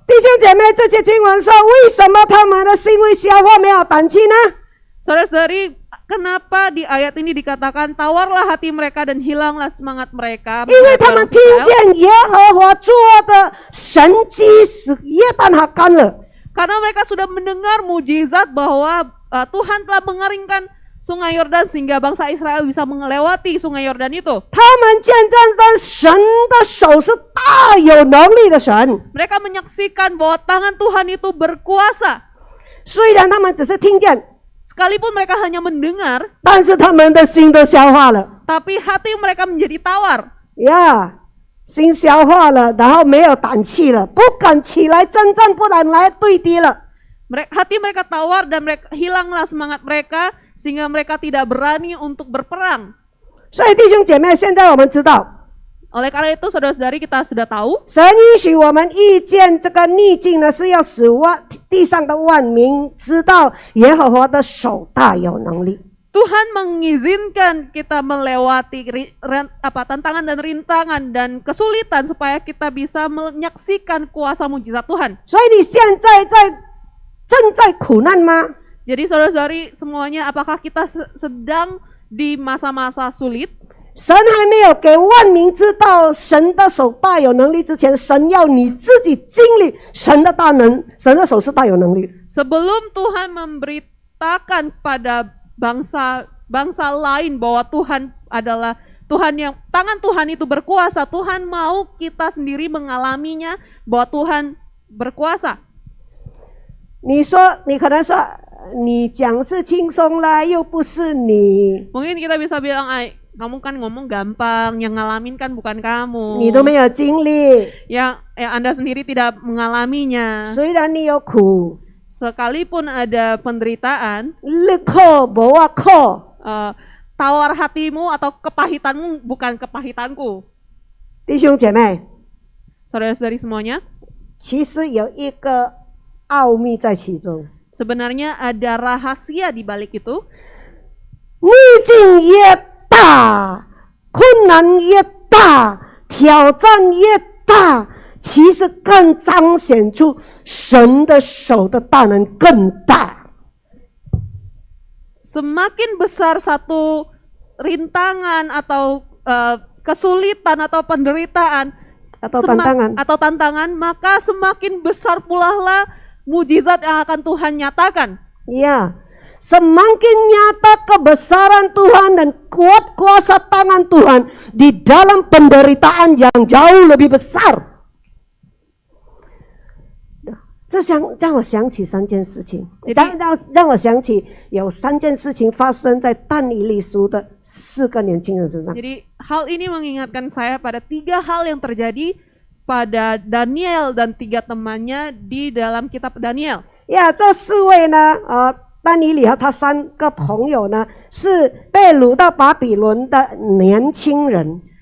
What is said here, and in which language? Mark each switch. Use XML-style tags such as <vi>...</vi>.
<zh>弟兄姐妹，这些经文说，为什么他们的心会消化，没有胆气呢？</zh> <id>Saudara-saudari, kenapa di ayat ini dikatakan tawarlah hati mereka dan hilanglah semangat mereka?</id> <zh>因为</zh> <id>menghadapi</id> <zh>他们</zh> <id>orang</id> <zh>听</zh> <id>Israel?</id> <zh>见耶和华做的神迹，使约旦河干了。</zh> <id>Karena mereka sudah mendengar mujizat bahwa Tuhan telah mengeringkan sungai Yordan sehingga bangsa Israel bisa melewati sungai Yordan itu.</id> <zh>他们见证的神的手是大有能力的神，</zh> <id>Mereka menyaksikan bahwa tangan Tuhan itu berkuasa.</id> <zh>虽然他们只是听见，</zh> <id>Sekalipun mereka hanya mendengar,</id> <zh>但是他们的心都消化了</zh> <id>tapi hati mereka menjadi tawar.</id> <zh>呀，心消化了，然后没有胆气了，不敢起来征战，不敢来对敌了。</zh> <id>Hati mereka tawar dan hilanglah semangat mereka sehingga mereka tidak berani untuk berperang.</id> <zh>所以弟兄姐妹，现在我们知道，</zh> <id>Oleh karena itu saudara-saudari kita sudah tahu</id> <zh>神允许我们遇见这个逆境呢，是要使地上的万民知道耶和华的手大有能力。</zh> <id>Tuhan mengizinkan kita melewati tantangan dan rintangan dan kesulitan supaya kita bisa menyaksikan kuasa mujizat Tuhan.</id> <zh>所以你现在正在苦难吗？</zh> <id>Jadi saudara-saudari semuanya, apakah kita sedang di masa-masa sulit?</id> <zh>神还没有给万民知道神的手大有能力之前，神要你自己经历神的大能，神的手是大有能力。</zh> <id>Sebelum Tuhan memberitakan pada bangsa lain bahwa Tuhan adalah Tuhan yang tangan Tuhan itu berkuasa, Tuhan mau kita sendiri mengalaminya bahwa Tuhan berkuasa.</id> <zh>你可能说你讲是轻松啦，又不是你，</zh> <id>Mungkin kita bisa bilang, kamu kan ngomong gampang, yang ngalamin kan bukan kamu.</id> <zh>你都没有经历。</zh> <id>Yang Anda sendiri tidak mengalaminya.</id> <zh>虽然你有苦，</zh> <id>Sekalipun ada penderitaan,</id> <zh>你靠不我靠，</zh> <id>tawar hatimu atau kepahitanmu bukan kepahitanku.</id> <zh>弟兄姐妹，</zh> <id>Saudara-saudari semuanya,</id> <zh>其实有一个奥秘在其中。</zh> <id>sebenarnya ada rahasia di balik itu.</id> <zh>逆境越大，困难越大，挑战越大，其实更彰显出神的手的大能更大。</zh> <id>Semakin besar satu rintangan atau kesulitan atau penderitaan atau tantangan, maka semakin besar pula lah mujizat yang akan Tuhan nyatakan. Ya, semakin nyata kebesaran Tuhan dan kuat kuasa tangan Tuhan di dalam penderitaan yang jauh lebih besar.</id> <zh>这让我想起3件事情，让我想起有3件事情发生在但以理书的4个年轻人身上。</zh> <id>Jadi hal ini mengingatkan saya pada 3 hal yang terjadi pada Daniel dan 3 temannya di dalam kitab Daniel.</id> <zh>呀，这4位呢，但以理和他3个朋友呢，是被掳到巴比伦的年轻人。</zh>